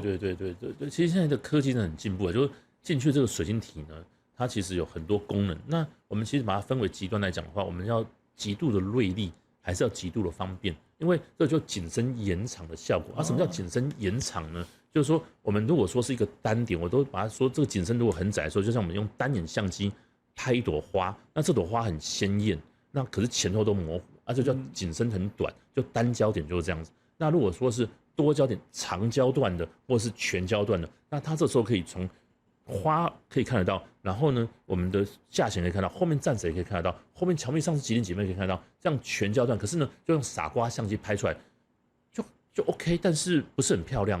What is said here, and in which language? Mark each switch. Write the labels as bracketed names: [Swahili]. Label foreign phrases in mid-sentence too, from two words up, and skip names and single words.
[Chinese] 對，其實現在的科技真的很進步，就是進去這個水晶體呢，它其實有很多功能。那我們其實把它分為極端來講的話，我們要極度的銳利，還是要極度的方便？因為這就景深延長的效果。什麼叫景深延長呢？就是說，我們如果說是一個單點，我都把它說這個景深如果很窄的時候，就像我們用單眼相機拍一朵花，那這朵花很鮮豔，那可是前後都模糊，這叫景深很短，就單焦點就是這樣子。那如果說是多焦點、長焦段的，或者是全焦段的，那它這時候可以從花可以看得到，然後呢，我們的價錢可以看到，後面站着也可以看得到，後面牆壁上是幾點幾分可以看得到，這樣全焦段。可是呢，就用傻瓜相机拍出來，就 OK， 但是不是很漂亮。